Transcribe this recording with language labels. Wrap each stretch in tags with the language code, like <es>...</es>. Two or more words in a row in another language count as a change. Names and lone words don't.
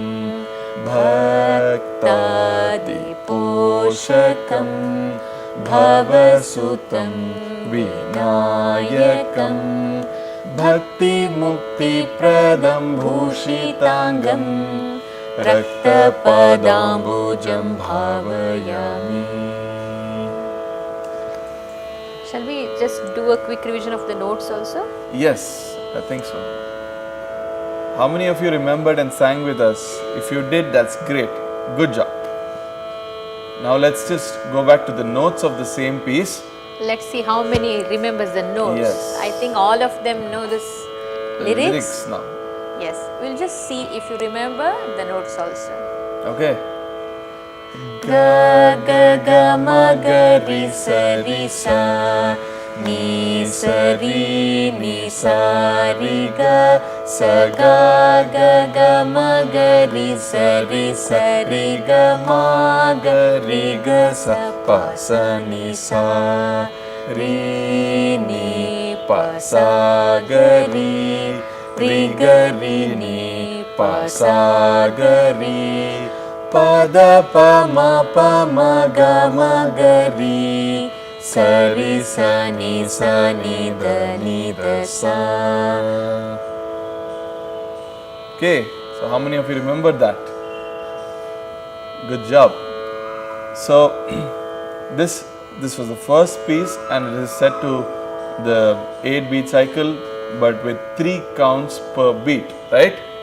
<sa>भक्तादि पोषकं भवसुतं विनायकं भक्ति मुक्ति प्रदं भूषिताङ्गं रक्त पादाम्बुजं भावयामि.</sa> <en>Shall we just do a quick revision of the notes also? Yes, I think so. How many of you remembered and sang with us? If you did, that's great. Good job. Now let's just go back to the notes of the same piece. Let's see how many remembers the notes. Yes. I think all of them know this lyrics. Now. Yes, we'll just see if you remember the notes also. Okay. Ga ga ga ma ga ri sa ni sa ri ga sa ga ga ga ma ga ri sa ri ga ma ga ri ga sa pa sa ni sa ri ni pa sa ga ri ga ri ni pa sa ga ri pa da pa ma ga ga ri sa ri sa ni da sa. Okay, so how many of you remembered that? Good job. So this was the first piece and it is set to the 8 beat cycle but with 3 counts per beat, right?</en>